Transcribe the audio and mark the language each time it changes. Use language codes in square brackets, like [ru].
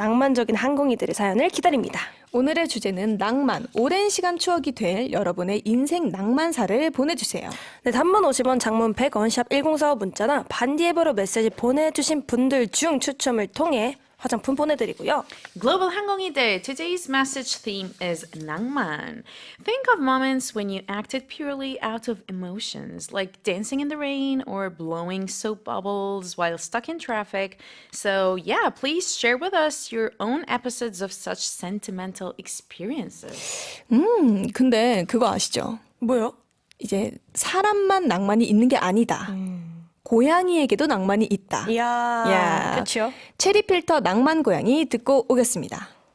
[ko] 낭만적인 항공이들의 사연을 기다립니다. 오늘의 주제는 낭만, 오랜 시간 추억이 될 여러분의 인생 낭만사를 보내주세요. 네, 단문 50원, 장문 100원, 샵 1045 문자나 반디 앱으로 메시지 보내주신 분들 중 추첨을 통해 화장품 보내드리고요. [en] Global 항공이들, today's message theme is 낭만. Think of moments when you acted purely out of emotions, like dancing in the rain or blowing soap bubbles while stuck in traffic. So yeah, please share with us your own episodes of such sentimental experiences. [ko] 근데 그거 아시죠? 뭐요? 이제 사람만 낭만이 있는 게 아니다. 고양이에게도 낭만이 있다. 이야, 야. 그쵸? 체리필터 낭만 고양이 듣고 오겠습니다.